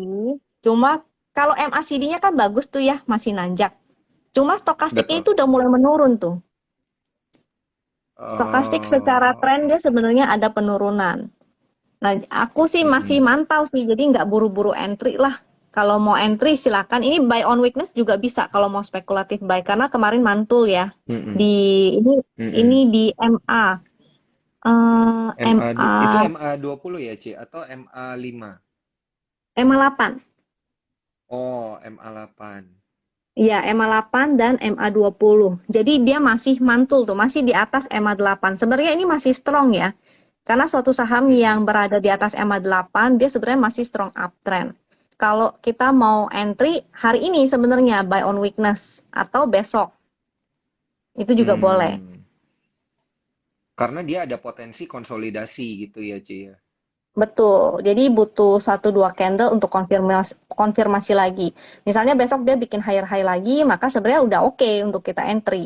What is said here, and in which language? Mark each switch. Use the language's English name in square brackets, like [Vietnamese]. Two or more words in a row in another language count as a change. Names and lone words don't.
[Indonesian] Cuma kalau MACD-nya kan bagus tuh ya, masih nanjak. Cuma stokastiknya Betul. itu udah mulai menurun tuh. Stokastik secara Oh, tren oke. dia sebenarnya ada penurunan. Nah, aku sih masih Mm-mm. mantau sih, jadi nggak buru-buru entry lah. Kalau mau entry silakan. Ini [English] buy on weakness [Indonesian] juga bisa kalau mau spekulatif buy karena kemarin mantul ya Mm-mm. di ini ini Mm-mm. di MA Itu MA MA20 ya, Ci? Atau MA5? MA 8. Oh, MA8. Iya, MA 8 dan MA 20. Jadi dia masih mantul tuh, masih di atas MA 8. Sebenarnya ini masih strong ya. Karena suatu saham yang Mm-mm. berada di atas MA 8, dia sebenarnya masih [English] strong uptrend. [Indonesian] Kalau kita mau entry hari ini sebenarnya [English] buy on weakness [Indonesian] atau besok, itu juga boleh. Hmm. Karena dia ada potensi konsolidasi gitu ya, Ci ya. Betul. Jadi butuh satu dua candle untuk konfirmasi konfirmasi lagi. Misalnya besok dia bikin [English] higher high [Indonesian] lagi, maka sebenarnya udah oke untuk kita entry.